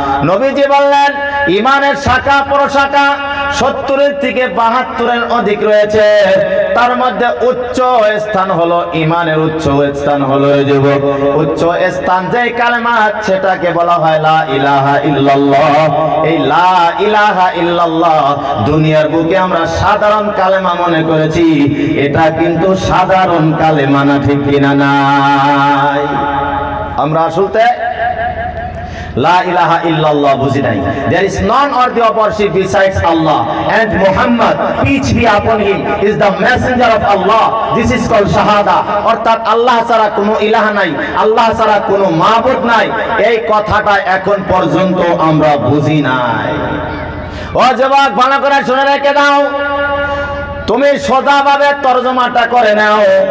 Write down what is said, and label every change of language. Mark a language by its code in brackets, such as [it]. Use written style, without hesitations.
[bn] নবীজি বললেন, ঈমানের শাখা প্রশাখা 70 থেকে 72 অধিক রয়েছে, তার মধ্যে উচ্চ স্থান হলো ঈমানের উচ্চ স্থান হলো যুবক, উচ্চ স্থান যেই কালেমা, সেটাকে বলা হয় লা ইলাহা ইল্লাল্লাহ। এই লা ইলাহা ইল্লাল্লাহ দুনিয়ার বুকে আমরা সাধারণ কালেমা মনে করেছি, এটা কিন্তু সাধারণ কালেমা না। ঠিক কিনা নাই? আমরা আসলে [ar] La ilaha illallah [bn] বুঝি নাই। [en] There is none worthy of worship besides Allah, and Muhammad, peace be upon him, is the messenger of Allah. This is called shahada. [bn] অর্থাৎ আল্লাহ ছাড়া কোনো ইলাহ নাই, আল্লাহ ছাড়া কোনো মাবুদ নাই। এই কথাটা এখন পর্যন্ত আমরা বুঝি নাই। ও যুবক, ভালো করে শুনে রেখে দাও, তুমি সোজাভাবে তরজমাটা করে নাও।